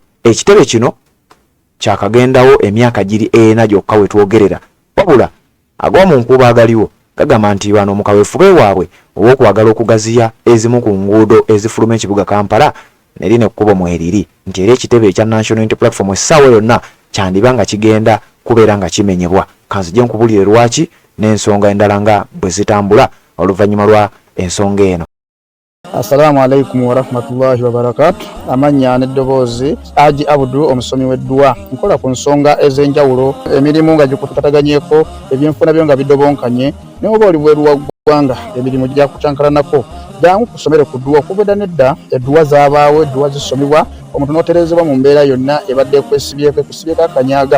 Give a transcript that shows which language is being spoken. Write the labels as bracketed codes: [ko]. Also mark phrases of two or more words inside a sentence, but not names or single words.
[lg] Ekitebe kino kyakagendawo emyaka giri ena gyokka we twogerera wabula ag'omu nkuubo agaliwo gagamba nti wano mu kaweefube waabwe obw'okwagala okugaziya ezimu ku nguudo ezifuluma ekibuga Kampala ne lino ekkubo mweriri nti era ekitebe ekya National Unity Platform essaawa yonna kyandiba nga kigenda kubeera nga kimenyebwa. Kanzije nkubulire lwaki n'ensonga endala nga bwe zitambula oluvannyuma lwa ensonga eno. [ar] السلام عليكم ورحمة الله وبركاته. [lg] Amanya n'eddoboozi Haji Abdu omusomi w'eddua nkola ku nsonga ez'enjawulo emirimu nga gikutataganyeko ebyenfuna byo nga bidobonkanye ne oba oli bweru wa ggwanga emirimu gya kucankalanako jangu kusomere ku ddua okubeda nedda eddua zaabaawo eddua zisomibwa omuntu n'oterezebwa mu mbeera yonna ebadde ekwesibyeko ekusibyeko akanyaaga.